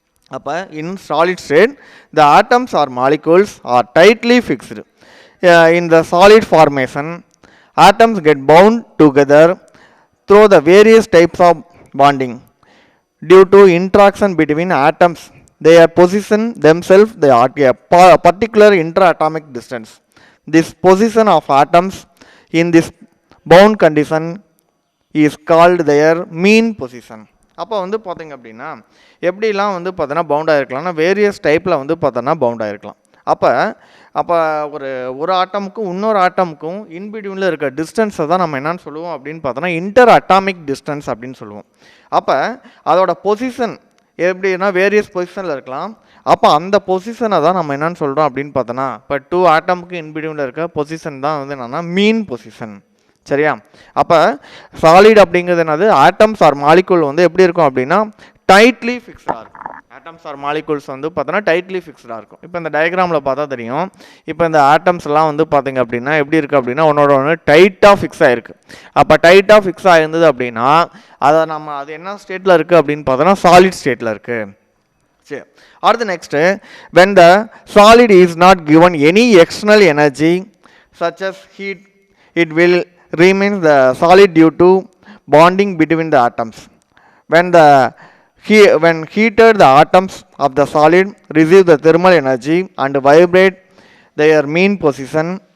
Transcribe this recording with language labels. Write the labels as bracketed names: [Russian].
[English] அப்போ in solid state the atoms are molecules are tightly fixed. In the solid formation atoms get bound together through the various types of bonding due to interaction between atoms. They position themselves at a particular interatomic distance. This position of atoms in this bound condition is called their mean position. [Tamil] அப்போ வந்து பார்த்தீங்க அப்படின்னா எப்படிலாம் வந்து பார்த்தோன்னா பவுண்டாக இருக்கலாம்னா various டைப்பில் வந்து பார்த்தோன்னா பவுண்டாக இருக்கலாம். அப்போ ஒரு ஆட்டமுக்கும் இன்னொரு ஆட்டமுக்கும் இன்பிட்வீனில் இருக்க டிஸ்டன்ஸை தான் நம்ம என்னன்னு சொல்லுவோம் அப்படின்னு பார்த்தோன்னா இன்டர் அட்டாமிக் டிஸ்டன்ஸ் அப்படின்னு சொல்லுவோம். அப்போ அதோட பொசிஷன் எப்படின்னா வேரியஸ் பொசிஷனில் இருக்கலாம். அப்போ அந்த பொசிஷனை தான் நம்ம என்னென்னு சொல்கிறோம் அப்படின்னு பார்த்தோன்னா இப்போ 2 ஆட்டமுக்கு இன்பிட்வீனில் இருக்க பொசிஷன் தான் வந்து என்னென்னா மீன் பொசிஷன். சரியா? அப்போ சாலிட் அப்படிங்கிறது என்னது ஆட்டம்ஸ் ஆர் மாலிகூல் வந்து எப்படி இருக்கும் அப்படின்னா டைட்லி ஃபிக்ஸ்டாக இருக்கும். ஆட்டம்ஸ் ஆர் மாலிகூல்ஸ் வந்து பார்த்தோன்னா டைட்லி ஃபிக்ஸ்டாக இருக்கும். இப்போ இந்த டயக்ராமில் பார்த்தா தெரியும். இப்போ இந்த ஆட்டம்ஸ்லாம் வந்து பார்த்தீங்க அப்படின்னா எப்படி இருக்குது அப்படின்னா ஒன்றோட ஒன்று டைட்டாக ஃபிக்ஸ் ஆகிருக்கு. அப்போ டைட்டாக ஃபிக்ஸ் ஆகிருந்தது அப்படின்னா அது என்ன ஸ்டேட்டில் இருக்குது அப்படின்னு பார்த்தோன்னா சாலிட் ஸ்டேட்டில் இருக்குது. சரி, அடுத்து [English] Next when the solid is not given any external energy such as heat, it will remain the solid due to bonding between the atoms. When heated, the atoms of the solid receive the thermal energy and vibrate their mean position.